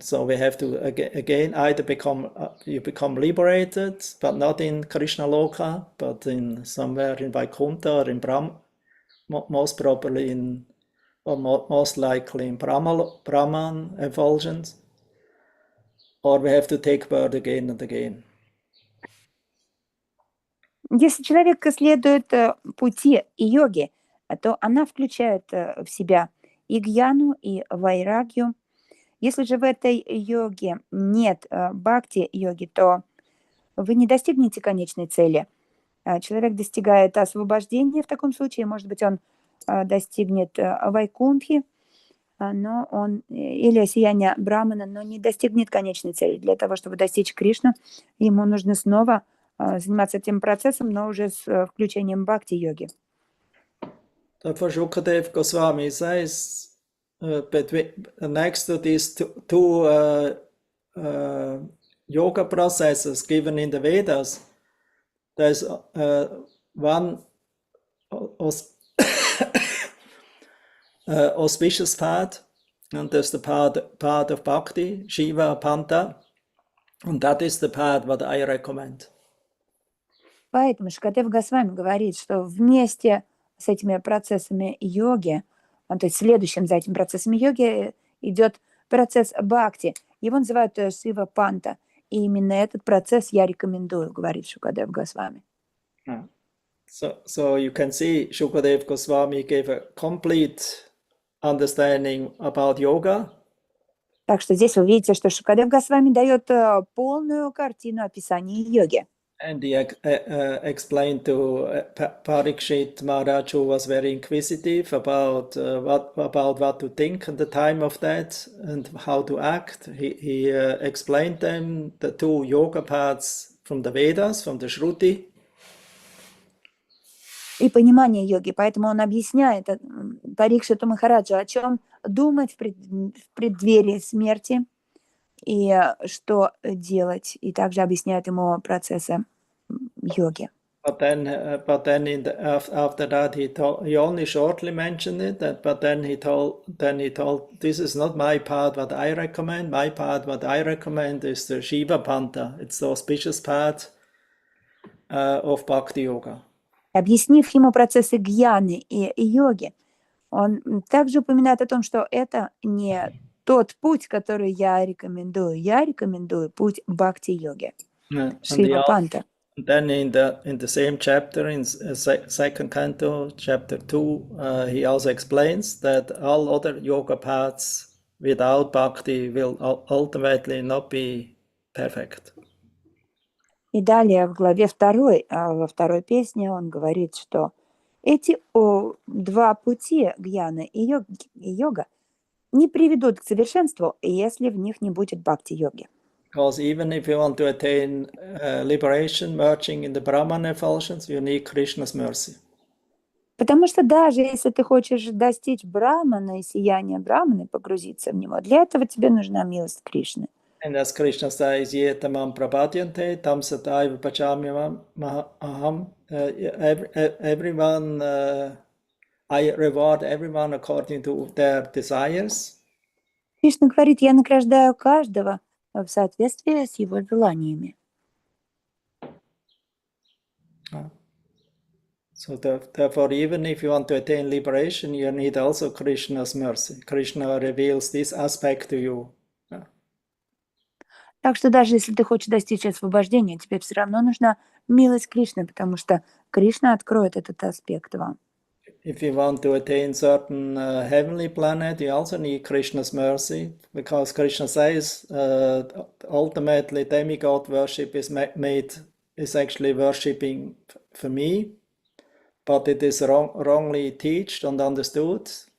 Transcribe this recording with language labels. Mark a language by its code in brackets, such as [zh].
[en] So we have to again either you become liberated, but not in Krishna Loka, but in somewhere in Vaikuntha or in Brahma, most probably most likely in Brahman effulgence, or we have to take birth again and again. [ru] Если человек следует пути йоги, то она включает в себя и гьяну, и вайрагью. Если же в этой йоге нет бхакти-йоги, то вы не достигнете конечной цели. Человек достигает освобождения в таком случае, может быть, он достигнет вайкунтхи, но или сияния Брамана, но не достигнет конечной цели. Для того, чтобы достичь Кришну, ему нужно снова заниматься этим процессом, но уже с включением бхакти-йоги. [en] Therefore, Shukadev Goswami says, next to these two yoga processes given in the Vedas, there's one auspicious path, and there's the path of Bhakti, Shiva, Panta, and that is the path what I recommend. [ru] Поэтому Шукадев Госвами говорит, что вместе с этими процессами йоги, то есть следующим за этим процессом йоги идет процесс бхакти. Его называют Шива Панта. И именно этот процесс я рекомендую, говорит Шукадев Госвами. [en] So you can see Shukadev Goswami gave a complete understanding about yoga. [ru] Так что здесь вы видите, что Шукадев Госвами дает полную картину описания йоги. [en] And he explained to Parikshit Maharaj, who was very inquisitive about what to think at the time of that and how to act. He explained them the two yoga paths from the Vedas, from the Shruti. [ru] И понимание йоги. Поэтому он объясняет Парикшиту Махараджу, о чем думать в преддверии смерти и что делать. И также объясняет ему процессы йоги. [en] But then after that he only shortly mentioned it. But then he told this is not my path what I recommend. My path what I recommend is the Shiva Panta. It's the auspicious path of Bhakti Yoga. [ru] Объяснив ему процессы гьяны и йоги, он также упоминает о том, что это не тот путь, который я рекомендую. Я рекомендую путь бхакти-йоги. Шива Панта. [en] Then in the same chapter, in second canto, chapter 2, he also explains that all other yoga paths without bhakti will ultimately not be perfect. [ru] И далее в главе 2, во второй песне он говорит, что эти два пути, гьяна и йога, не приведут к совершенству, если в них не будет бхакти-йоги. [en] Because even if you want to attain liberation, merging in the Brahman effulsions, you need Krishna's mercy. [ru] Потому что даже если ты хочешь достичь брамана и сияния брамана, погрузиться в него, для этого тебе нужна милость Кришны. [en] And as Krishna says, [sa] ye tamam prabhadyante, tam sataiva pachamyam aham. [en] Everyone, I reward everyone according to their desires. [ru] Кришна говорит, я награждаю каждого в соответствии с его желаниями. [en] So therefore, even if you want to attain liberation, you need also Krishna's mercy. Krishna reveals this aspect to you. [ru] Так что даже если ты хочешь достичь освобождения, тебе все равно нужна милость Кришны, потому что Кришна откроет этот аспект вам. [en] If you want to attain certain heavenly planet, you also need Krishna's mercy, because Krishna says ultimately demigod worship is actually worshipping for me, but it is wrongly taught and understood.